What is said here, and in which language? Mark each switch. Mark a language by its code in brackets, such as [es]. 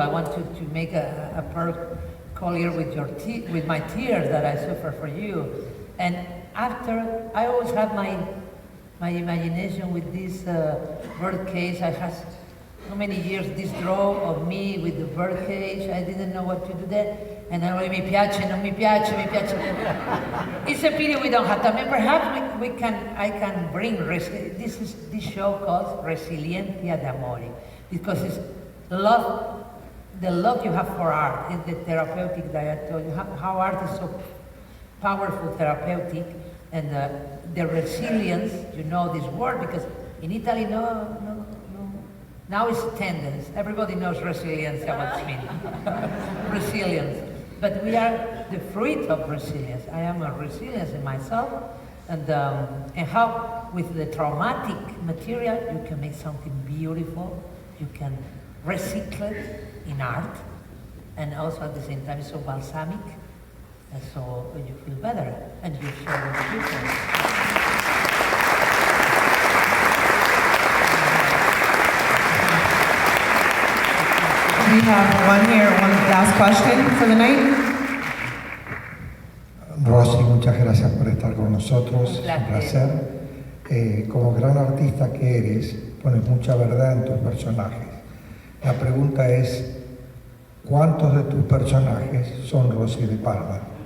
[en] I want to make a Proud Collier with my tears that I suffer for you. And after, I always have my imagination with this birdcage. I had so many years this draw of me with the birdcage. I didn't know what to do there. And I [it] mi piace, non mi piace, mi piace. [en] It's a pity we don't have time. And perhaps I can bring, this show called Resiliencia d'Amore, because it's love, the love you have for art, is the therapeutic that I told you, how art is so powerful, therapeutic, and the resilience, you know this word, because in Italy, no. Now it's tendons. Everybody knows resilience, what it means. Resilience. But we are the fruit of resilience. I am a resilience in myself, and how with the traumatic material you can make something beautiful. You can recycle it in art, and also at the same time it's so balsamic, and so you feel better, and you share with people. We have one last question for the night. [es] Rossy, muchas gracias por estar con nosotros, es un placer. Como gran artista que eres, pones mucha verdad en tus personajes. La pregunta es, ¿cuántos de tus personajes son Rossy de Palma?